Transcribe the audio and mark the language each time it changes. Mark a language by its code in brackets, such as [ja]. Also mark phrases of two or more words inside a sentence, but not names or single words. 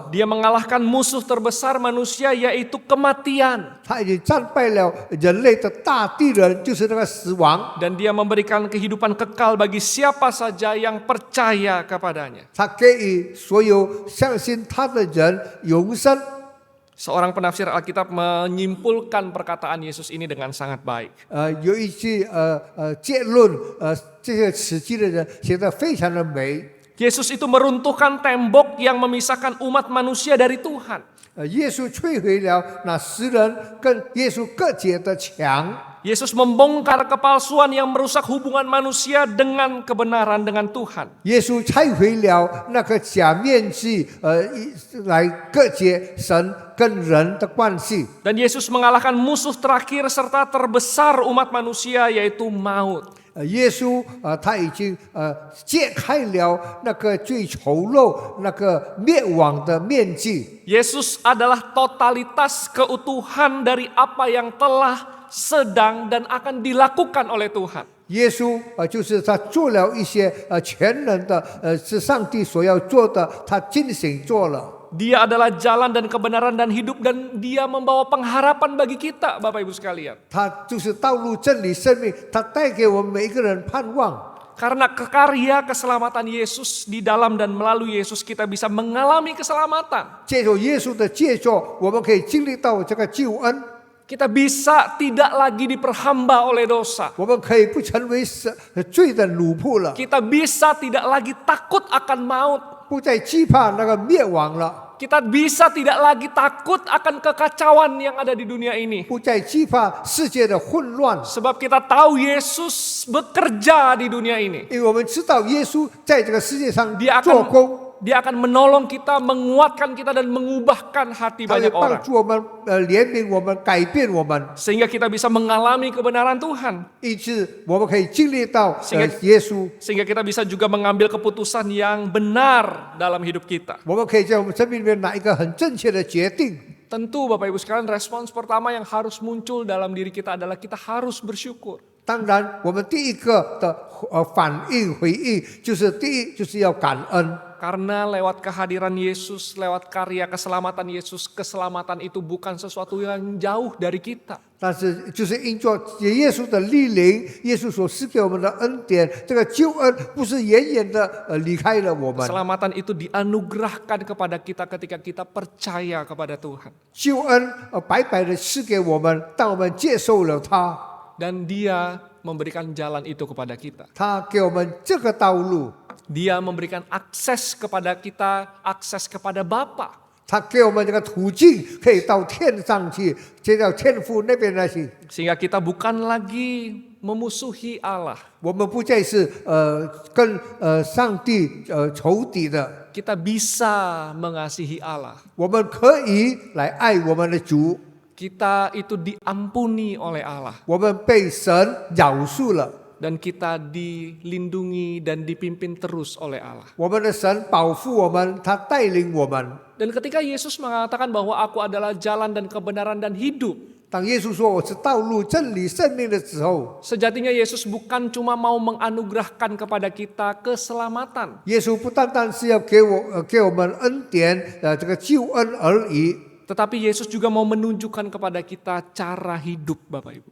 [id] Dia mengalahkan musuh terbesar manusia yaitu kematian. [zh] 他已经战败了人类的大敌人，就是那个死亡。 [id] Dan dia memberikan kehidupan kekal bagi siapa saja yang percaya kepadanya. [zh] 他给予所有相信他的人永生。 [id] Seorang penafsir Alkitab menyimpulkan perkataan Yesus ini dengan sangat baik. [zh] 有一句结论，这些词句的人写得非常的美。 [id] Yesus itu meruntuhkan tembok yang memisahkan umat manusia dari Tuhan. [zh] 耶稣摧毁了那使人跟耶稣隔绝的墙。 [id] Yesus membongkar kepalsuan yang merusak hubungan manusia dengan kebenaran dengan Tuhan. [zh] 耶稣拆毁了那个假面具，来隔绝神跟人的关系。 [id] Dan Yesus mengalahkan musuh terakhir serta terbesar umat manusia, yaitu maut. [zh] 耶稣他已经揭开了那个最丑陋、那个灭亡的面具。 [id] Yesus adalah totalitas keutuhan dari apa yang telah, sedang, dan akan dilakukan oleh Tuhan. [zh] 耶稣就是他做了一些全能的，是上帝所要做的，他进行做了。 [id] Dia adalah jalan dan kebenaran dan hidup, dan dia membawa pengharapan bagi kita, Bapak Ibu sekalian. [zh] 他就是道路、真理、生命，他带给我们每一个人盼望。 [id] Karena karya keselamatan Yesus di dalam dan melalui Yesus kita bisa mengalami keselamatan. [zh] 借着耶稣的借助，我们可以经历到这个救恩， [id] Kita bisa tidak lagi diperhamba oleh dosa. [zh] 我们可以不成为罪的奴仆了， [id] Kita bisa tidak lagi takut akan maut. [zh] 不再惧怕那个灭亡了， [id] Kita bisa tidak lagi takut akan kekacauan yang ada di dunia ini. [zh] 不再惧怕世界的混乱， [id] Sebab kita tahu Yesus bekerja di dunia ini. [zh] 因为我们知道耶稣在这个世界上 [id] Dia [zh] 做工。 [id] Dia akan menolong kita, menguatkan kita, dan mengubahkan hati [zh] 他会 [id] banyak [zh] 帮 [id] orang. [zh] 助我们，怜悯我们，改变我们， [id] Sehingga kita bisa mengalami kebenaran Tuhan. [zh] 以致我们可以经历到 [id] Sehingga- [zh] 耶稣， [id] Sehingga kita bisa juga mengambil keputusan yang benar dalam hidup kita. [zh] 我们可以在我们生命里面拿一个很正确的决定。 [id] Tentu Bapak Ibu sekalian, respons pertama yang harus muncul dalam diri kita adalah kita harus bersyukur. [zh] 当然，我们第一个的反应回应就是第一就是要感恩， [id] Karena lewat kehadiran Yesus, lewat karya keselamatan Yesus, keselamatan itu bukan sesuatu yang jauh dari kita. [zh] 但是就是因着耶稣的莅临，耶稣所赐给我们的恩典，这个救恩不是远远的离开了我们， [id] Keselamatan itu dianugerahkan kepada kita ketika kita percaya kepada Tuhan. [zh] 救恩白白的赐给我们，当我们接受了他， [id] Dan Dia memberikan jalan itu kepada kita. [zh] 他给我们这个道路， [id] Dia memberikan akses kepada kita, akses kepada Bapa. [zh] 他给我们这个途径，可以到天上去，接到天父那边来去。 [id] Sehingga kita bukan lagi memusuhi Allah. [zh] 我们不再是跟上帝仇敌的， [id] Kita bisa mengasihi Allah. [zh] 我们可以来爱我们的主， [id] Kita itu diampuni oleh Allah. [zh] 我们被神饶恕了， [id] Dan kita dilindungi dan dipimpin terus oleh Allah. [zh] 我们的神保护我们，他带领我们。 [id] Dan ketika Yesus mengatakan bahwa aku adalah jalan dan kebenaran dan hidup, [zh] 当耶稣说我是道路、真理、生命的时候， [id] sejatinya Yesus bukan cuma mau menganugerahkan kepada kita keselamatan, [zh] 耶稣不单单是要给我们恩典这个救恩而已， [id] tetapi Yesus juga mau menunjukkan kepada kita cara hidup, Bapak Ibu.